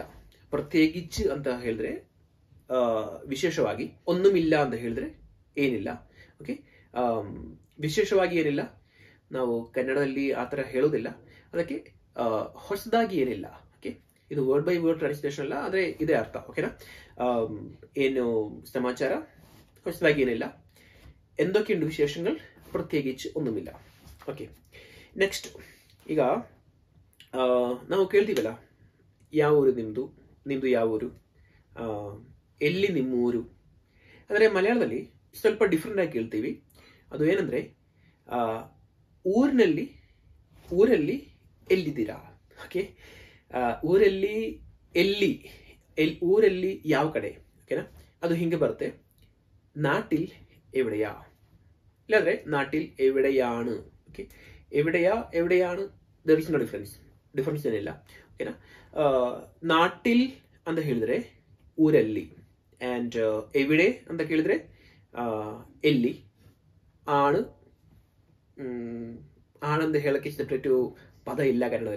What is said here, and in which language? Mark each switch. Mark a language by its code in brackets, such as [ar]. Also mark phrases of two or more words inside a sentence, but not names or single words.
[kn] ಪ್ರತ್ಯೇಕಿച്ച് ಅಂತ ಹೇಳಿದ್ರೆ ವಿಶೇಷವಾಗಿ, ഒന്നുമില്ല ಅಂತ ಹೇಳಿದ್ರೆ ಏನಿಲ್ಲ. ಓಕೆ, ವಿಶೇಷವಾಗಿ ಏನಿಲ್ಲ ನಾವು ಕನ್ನಡದಲ್ಲಿ ಆ ಥರ ಹೇಳೋದಿಲ್ಲ. ಅದಕ್ಕೆ ಹೊಸದಾಗಿ ಏನಿಲ್ಲ. ಓಕೆ, ಇದು [en] word by word translation [kn] ಅಲ್ಲ, ಆದರೆ ಇದೇ ಅರ್ಥ. ಓಕೆನಾ? ಏನು ಸಮಾಚಾರ, ಹೊಸದಾಗಿ ಏನಿಲ್ಲ. [ml] എന്തൊക്കെയുണ്ട് വിശേഷങ്ങൾ, ಪ್ರತ್ಯೇಕಿച്ച് ഒന്നുമില്ല. [kn] ಓಕೆ, ನೆಕ್ಸ್ಟ್ ಈಗ ನಾವು ಕೇಳ್ತೀವಲ್ಲ, ಯಾವ ಊರು ನಿಮ್ಮದು, ನಿಮ್ಮದು ಯಾವ ಊರು, ಎಲ್ಲಿ ನಿಮ್ಮೂರು. ಅಂದರೆ ಮಲಯಾಳದಲ್ಲಿ ಸ್ವಲ್ಪ ಡಿಫ್ರೆಂಟ್ ಆಗಿ ಕೇಳ್ತೀವಿ. ಅದು ಏನಂದ್ರೆ ಊರಿನಲ್ಲಿ ಎಲ್ಲಿದ್ದೀರಾ. ಓಕೆ, ಊರಲ್ಲಿ ಎಲ್ಲಿ, ಊರಲ್ಲಿ ಯಾವ ಕಡೆ. ಓಕೆನಾ? ಅದು ಹಿಂಗೆ ಬರುತ್ತೆ, [ml] നാട്ടിൽ എവിടെയാ, ಇಲ್ಲಾಂದ್ರೆ നാട്ടിൽ എവിടെയാണ്. [en] ಓಕೆ, ಎವಿಡೆയാണ് there is no difference ಏನಿಲ್ಲ. [kn] ಓಕೆನಾ? ನಾಟಿಲ್ ಅಂತ ಹೇಳಿದ್ರೆ ಊರಲ್ಲಿ, ಆ್ಯಂಡ್ ಎವಿಡೆ ಅಂತ ಕೇಳಿದ್ರೆ ಎಲ್ಲಿ. ಆಣು ಆನಂದ ಹೇಳಕ್ಕೆ ಸೆಪರೇಟ್ ಪದ ಇಲ್ಲ ಕನ್ನಡದಲ್ಲಿ.